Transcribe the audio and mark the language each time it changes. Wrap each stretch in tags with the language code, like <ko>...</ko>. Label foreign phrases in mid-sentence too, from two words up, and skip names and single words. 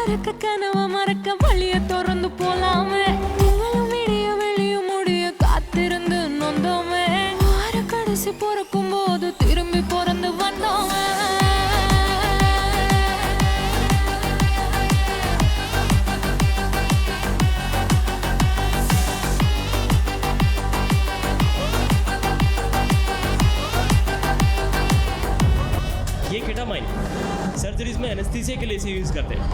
<ta>கனவ மறக்க வழிய திறந்து போலாமே நீங்களும் விடிய வெளியும் முடிய காத்திருந்து நொந்தோமே ஆற கடைசி பிறக்கும் போது திரும்பி பிறந்து வந்தோமே</ta> <hi>ये केटामाइन सर्जरीज में एनेस्थीसिया के लिए इसे यूज करते हैं।</hi>